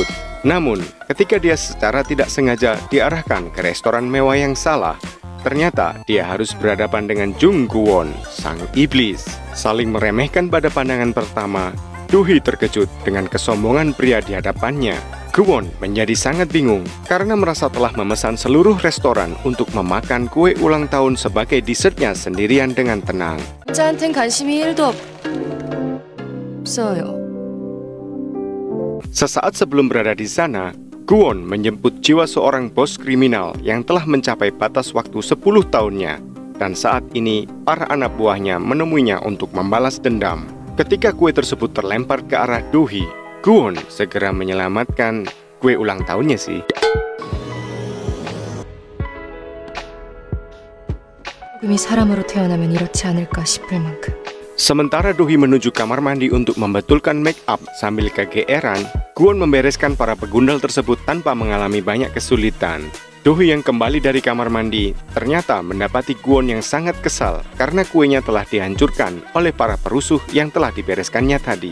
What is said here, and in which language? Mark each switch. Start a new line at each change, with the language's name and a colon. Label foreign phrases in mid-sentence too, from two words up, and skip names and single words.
Indonesian: Namun, ketika dia secara tidak sengaja diarahkan ke restoran mewah yang salah, ternyata dia harus berhadapan dengan Jung Kwon, sang iblis. Saling meremehkan pada pandangan pertama, Do-hee terkejut dengan kesombongan pria di hadapannya. Kwon menjadi sangat bingung karena merasa telah memesan seluruh restoran untuk memakan kue ulang tahun sebagai dessertnya sendirian dengan tenang.
Korean: 저한텐 관심이 1도 없어요.
Indonesian: Sesaat sebelum berada di sana, Kwon menjemput jiwa seorang bos kriminal yang telah mencapai batas waktu 10 tahunnya. Dan saat ini, para anak buahnya menemuinya untuk membalas dendam. Ketika kue tersebut terlempar ke arah Do-hee, Kwon segera menyelamatkan kue ulang tahunnya sih.
Korean: 꿈이 사람으로 태어나면 이렇지 않을까 싶을 만큼.
Indonesian: Sementara Do-hee menuju kamar mandi untuk membetulkan
English: make up
Indonesian: sambil kegeeran, Kwon membereskan para pegundal tersebut tanpa mengalami banyak kesulitan. Dohee yang kembali dari kamar mandi ternyata mendapati Kwon yang sangat kesal karena kuenya telah dihancurkan oleh para perusuh yang telah dibereskannya tadi.